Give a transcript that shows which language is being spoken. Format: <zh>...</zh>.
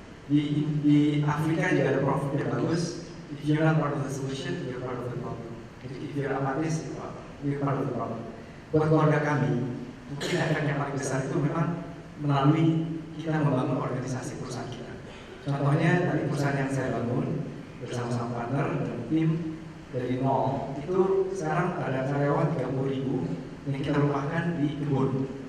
<id>Di Afrika juga ada proverb yang bagus.</id> <en>If you're not part of the solution, you're part of the problem. If you're apatis, you're part of the problem.</en> <id>Buat keluarga kami, mungkin efek yang paling besar itu memang melalui kita membangun organisasi perusahaan kita. Contohnya dari perusahaan yang saya bangun bersama-sama partner dan tim dari nol itu sekarang ada karyawan 30.000 yang kita rumahkan di kebun.</id>